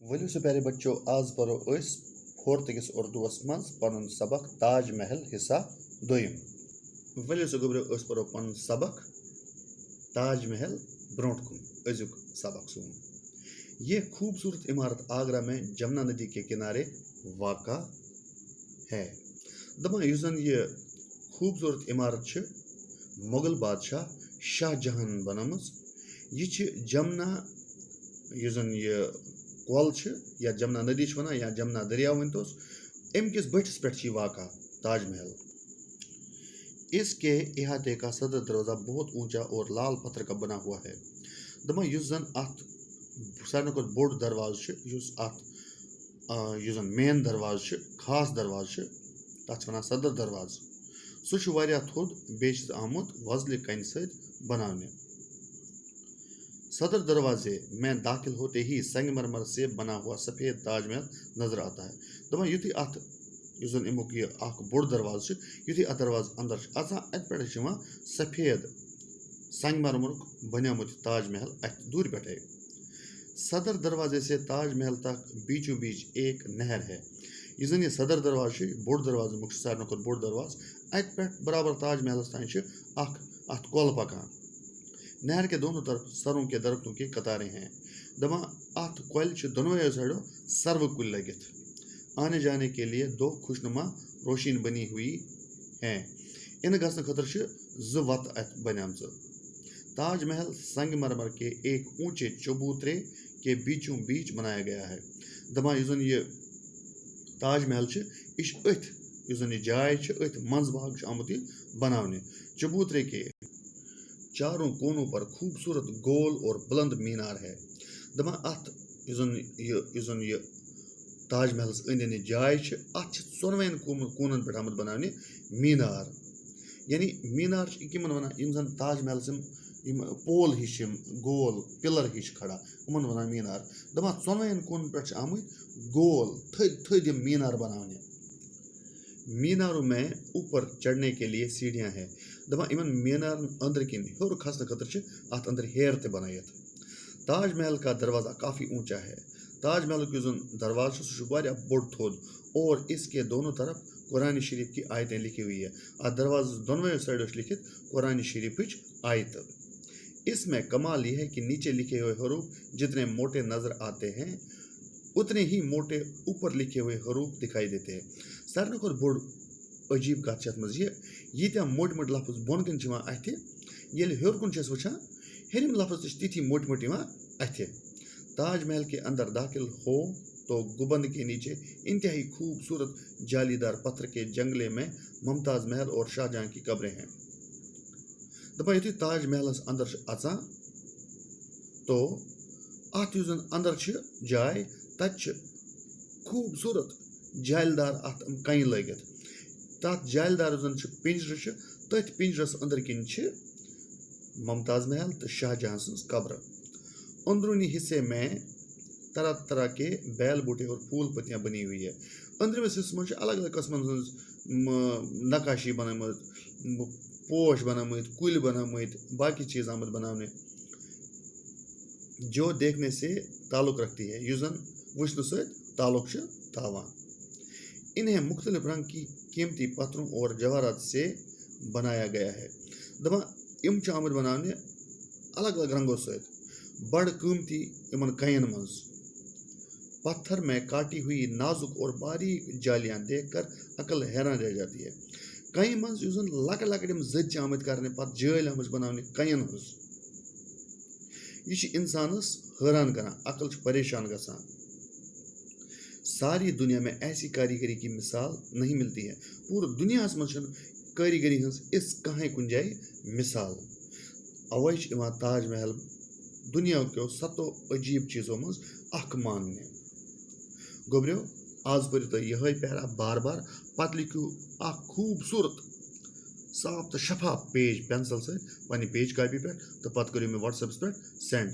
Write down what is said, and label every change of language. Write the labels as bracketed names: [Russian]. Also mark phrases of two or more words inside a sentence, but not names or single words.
[Kashmiri] ولو سے [Urdu] پیارے بچوں [Kashmiri] آز پرو اس فورتھ کس اردوس من پن سبق تاج محل حصہ دویم ولو سے گبرو اس پرو پن سبق تاج محل برونٹ کن ازیک سبق سون. [Urdu] یہ خوبصورت عمارت آگرہ میں جمنا ندی کے کنارے واقع ہے. [Kashmiri] دپان یس زن یہ خوبصورت عمارت چھ مغل بادشاہ شاہ جہاں بنامٕژ. یہ چھ جمنا یس زن یہ کول چھ یا جمنا ندی چھ ونان یا جمنا دریا ونتوس ام کس بٹھس پہ واقع تاج محل. [Urdu] اس کے احاطے کا صدر دروازہ بہت اونچا اور لال پتھر کا بنا ہوا ہے. [Kashmiri] دپان یس زن ات سارے کھت بوڑ درواز یس ات یس زن مین درواز خاص درواز تک ونان [Urdu] صدر دروازہ. [Kashmiri] سہ واریاہ تھود بیٚیہِ چھُس آمُت وۄزلہِ کنہِ سۭتۍ بناونہٕ. [Urdu] صدر دروازے میں داخل ہوتے ہی سنگ مرمر سے بنا ہوا سفید تاج محل نظر آتا ہے. [Kashmiri] دپان یُتھُے ات یُس زن امیُک یہِ اکھ بوٚڑ دروازٕ چھُ یُتھُے اتھ دروازٕ اندر چھُ اژان اتہِ پٮ۪ٹھے چھُ یِوان سفید سنگ مرمرُک بنیومُت تاج محل اتھ دور پٮ۪ٹھے. [Urdu] صدر دروازے سے تاج محل تک بیچوں بیچ ایک نہر ہے. [Kashmiri] یُس زن یہ صدر دروازٕ چھُ بوٚڑ دروازٕ امیُک چھُ سارنٕے کھۄتہٕ بوٚڑ دروازٕ. اتہِ پٮ۪ٹھ برابر تاج محلس تانۍ چھُ اکھ اتھ کۄل پکان. [Urdu] نہر کے دونوں طرف سروں کے درختوں کی قطاریں ہیں. [Kashmiri] دپان ات کۄلہِ چھِ دۄنوَیو سایڈو سروٕ کُلۍ لگِتھ. [Urdu] آنے جانے کے لیے دو خوشنما روشین بنی ہوئی ہیں. [Kashmiri] ان گژھنہٕ خٲطرٕ چھِ زٕ وتہٕ اتھ بنیمژٕ. [Urdu] تاج محل سنگ مرمر کے ایک اونچے چبوترے کے بیچوں بیچ بنایا گیا ہے. [Kashmiri] دپان یُس زن یہ تاج محل چھُ یہِ چھُ أتھۍ یُس زن یہ جاے چھِ أتھۍ منٛز باگ چھُ آمُت یہِ بناونہٕ. [Urdu] چبوترے کے چاروں کونوں پر خوبصورت گول اور بلند مینار ہے. [Kashmiri] دپان ات یُس زن یہ تاج محلس أنٛدۍ أنٛدۍ جاے چھِ اتھ چھِ ژۄنوَین کوٗنن پٮ۪ٹھ آمُت بناونہٕ مینار. یعنی مینار چھِ کمن ونان یِم زن تاج محلس یِم پول ہِش یِم گول پلر ہِش کھڑا یِمن ونان مینار. دپان ژۄنوَین کوٗنن پٮ۪ٹھ چھِ آمٕتۍ گول تھٔدۍ تھٔدۍ یِم مینار بناونہٕ. [Urdu] میناروں میں اوپر چڑھنے کے لیے سیڑھیاں ہیں. [Kashmiri] دپان یمن مینارن أنٛدرٕ کِنۍ ہیوٚر کھسنہٕ خٲطرٕ چھِ اتھ أنٛدرٕ ہیر تہِ بنٲیِتھ. [Urdu] تاج محل کا دروازہ کافی اونچا ہے. [Kashmiri] تاج محل یُس زن دروازٕ چھُ سُہ چھُ واریاہ بوٚڑ تھوٚد [Urdu] اور اس کے دونوں طرف قرآن شریف کی آیتیں لکھی ہوئی ہے. [Kashmiri] اتھ دروازس دۄنوَیو سایڈو چھِ لکھِتھ قرآن شریفٕچ آیتہٕ. [Urdu] اس میں کمال یہ ہے کہ نیچے لکھے ہوئے حروف جتنے موٹے نظر آتے ہیں اتنے ہی موٹے اوپر لکھے ہوئے حروف دکھائی دیتے ہیں. [Kashmiri] سارنٕے کھۄتہٕ بوٚڑ عجیٖب کتھ چھِ اتھ منٛز یہِ ییٖتیاہ موٚٹۍ موٚٹۍ لفظ بۄن کُن چھِ یِوان اتھِ ییٚلہِ ہیوٚر کُن چھِ أسۍ وٕچھان ہیٚرِم لفظ تہِ چھِ تِتھی موٚٹۍ موٚٹۍ یِوان اتھِ. [Urdu] تاج محل کے اندر داخل ہو تو گنبد کے نیچے انتہائی خوبصورت جالی دار پتھر کے جنگلے میں ممتاز محل اور شاہ جہاں کی قبریں ہیں. [Kashmiri] دپان یُتھُے تاج محلس اندر چھِ اژان تو اتھ یُس زن اندر چھِ جاے تتہِ چھِ خوبصورت جالہِ دار اتھ کنہِ لٲگِتھ. تتھ جالہِ دار یُس زن چھُ پِنجرٕ چھُ تٔتھۍ پِنجرس أنٛدرٕ کِنۍ چھِ ممتاز محل تہٕ شاہ جہاں سٕنٛز قبرٕ. [Urdu] اندرونی حصے میں طرح طرح کے بیل بوٹے اور پھول پتیاں بنی ہوئی ہے. [Kashmiri] أنٛدرِمِس حصس منٛز چھِ الگ الگ قٕسمن ہٕنٛز نقاشی بنٲومٕژ پوش بنٲومٕتۍ کُلۍ بنٲومٕتۍ باقٕے چیٖز آمٕتۍ بناونہٕ [Urdu] جو دیکھنے سے تعلق رکھتی ہے [Kashmiri] یُس زن وٕچھنہٕ سۭتۍ تعلق چھُ تھاوان. [Urdu] انہیں مختلف رنگ کی قیمتی پتھروں اور جواہرات سے بنایا گیا ہے. [Kashmiri] دپان یِم چھِ آمٕتۍ بناونہٕ الگ الگ رنگو سۭتۍ بڑٕ قۭمتی یِمن کَنٮ۪ن منٛز. [Urdu] پتھر میں کاٹی ہوئی نازک اور باریک جالیاں دیکھ کر عقل حیران رہ جاتی ہے. [Kashmiri] کَنہِ منٛز یُس زن لۄکٕٹۍ لۄکٕٹۍ یِم زٔدۍ چھِ آمٕتۍ کرنہٕ پتہٕ جٲلۍ آمٕژ بناونہٕ کَنٮ۪ن ہٕنٛز یہِ چھِ انسانس حٲران کران عقل چھُ پریشان گژھان. [Urdu] ساری دنیا میں ایسی کاریگری کی مثال نہیں ملتی ہے. [Kashmiri] پوٗرٕ دُنیاہس منٛز چھنہٕ کٲریگری ہٕنٛز یِژھ کٕہٕنۍ کُنہِ جایہِ مثال. اوے چھِ یِوان تاج محل دُنیا کیو 7 عجیٖب چیٖزو منٛز اکھ ماننہٕ. گوٚبرِو آز پٔرِو تُہۍ یِہوے پیرا بار بار پتہٕ لیکھِو اکھ خوٗبصوٗرت صاف تہٕ شفاف پیج پینسل سۭتۍ پننہِ پیج کاپی پٮ۪ٹھ تہٕ پتہٕ کٔرِو مےٚ وٹس ایپس پٮ۪ٹھ سینڈ.